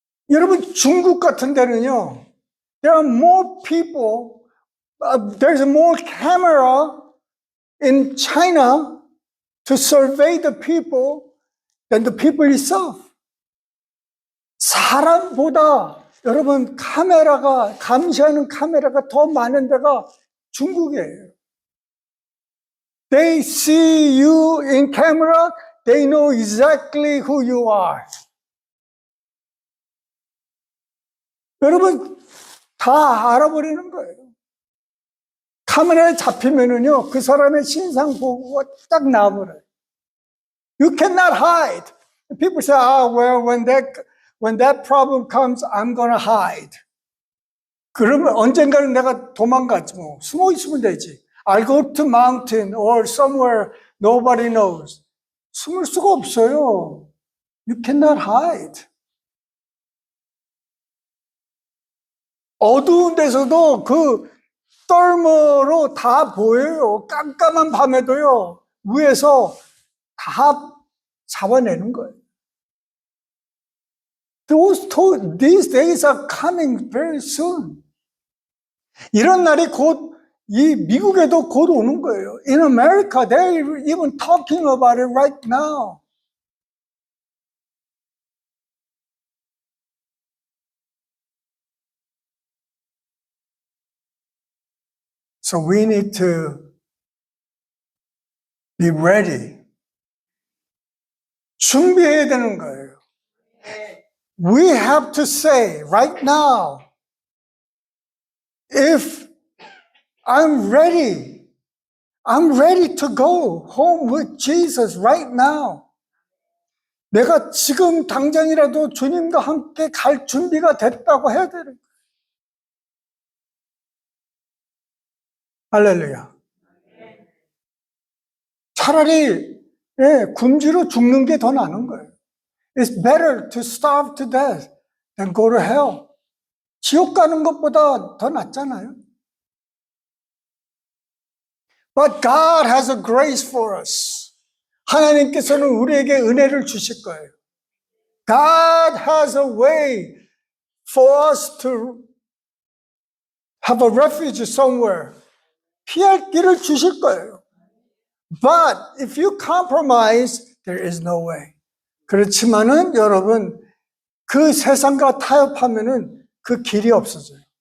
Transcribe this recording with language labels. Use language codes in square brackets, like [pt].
[ko] 여러분, 중국 같은 데는요, [en] there are more people, there's more camera in China to survey the people than the people itself. [ko] 사람보다 여러분 카메라가, 감시하는 카메라가 더 많은 데가 중국이에요. [en] They see you in camera, they know exactly who you are. [ko] 여러분, 다 알아버리는 거예요. 카메라에 잡히면은요, 그 사람의 신상 보고가 딱 나와버려요. [en] You cannot hide. People say, well, when that problem comes, I'm gonna hide. [ko] 그러면 언젠가는 내가 도망가지 뭐. 숨어 있으면 되지. [en] I'll go to mountain or somewhere nobody knows. [ko] 숨을 수가 없어요. [en] You cannot hide. [ko] 어두운 데서도 그 떨머로 다 보여요. 깜깜한 밤에도요. 위에서 다 잡아내는 거예요. [en] These days are coming very soon. [ko] 이런 날이 곧 이 미국에도 곧 오는 거예요. [en] In America, they're even talking about it right now. So we need to be ready. [ko] 준비해야 되는 거예요. [en] We have to say right now, if I'm ready to go home with Jesus right now. [ko] 내가 지금 당장이라도 주님과 함께 갈 준비가 됐다고 해야 되는 거예요. 할렐루야. 차라리 굶주려 죽는 게 더 나은 거예요. [en] It's better to starve to death than go to hell. [ko] 지옥 가는 것보다 더 낫잖아요. [en] But God has a grace for us. [ko] 하나님께서는 우리에게 은혜를 주실 거예요. [en] God has a way for us to have a refuge somewhere. [ko] 피할 길을 주실 거예요. [en] But if you compromise, there is no way. [ko] 그렇지만은 여러분, 그 세상과 타협하면은 그 길이 없어져요.